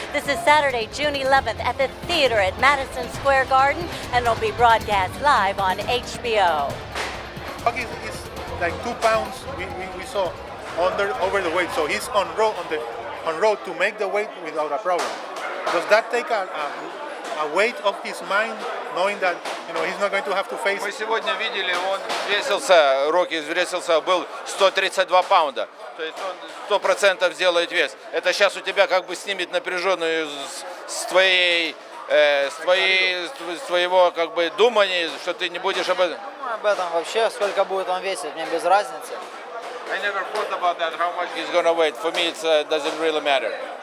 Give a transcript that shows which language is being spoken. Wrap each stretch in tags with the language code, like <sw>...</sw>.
<en>This is Saturday, June 11th at the theater at Madison Square Garden, and it'll be broadcast live on HBO. Rocky is like 2 pounds we saw over the weight, so he's on road to make the weight without a problem. Does that take a weight off his mind, knowing that he's not going to have to face?</en> <ru>Мы сегодня видели, он взвесился, Рокки взвесился, был 132 паунда. То есть он 100% сделает вес. Это сейчас у тебя как бы снимет напряженную с твоего как бы думания, что ты не будешь об этом. Об этом вообще, сколько будет он весить, мне без разницы.</ru> <en>I never thought about that, how much he's gonna weigh. For me, it doesn't really matter.</en>